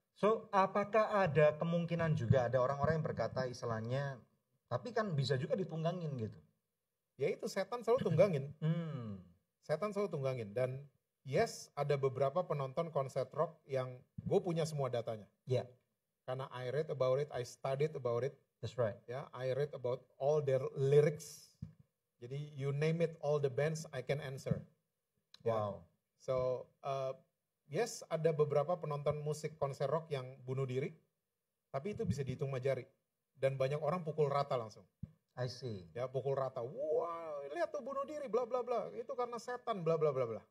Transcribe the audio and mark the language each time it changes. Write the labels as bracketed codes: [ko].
[id] So, apakah ada kemungkinan juga ada orang-orang yang berkata istilahnya, tapi kan bisa juga ditunggangin gitu? Ya itu setan selalu tunggangin. Setan selalu tunggangin. Dan yes, ada beberapa penonton konser rock yang gue punya semua datanya. Ya. Yeah. Karena [en] I read about it, I studied about it. That's right. Ya, I read about all their lyrics. [id] Jadi [en] you name it, all the bands I can answer. Wow. [id] Ya. So, yes, ada beberapa penonton musik konser rock yang bunuh diri, tapi itu bisa dihitung jari. Dan banyak orang pukul rata langsung. [en] I see. [id] Ya, pukul rata. Wah, lihat tuh bunuh diri, bla bla bla. Itu karena setan, bla bla bla bla.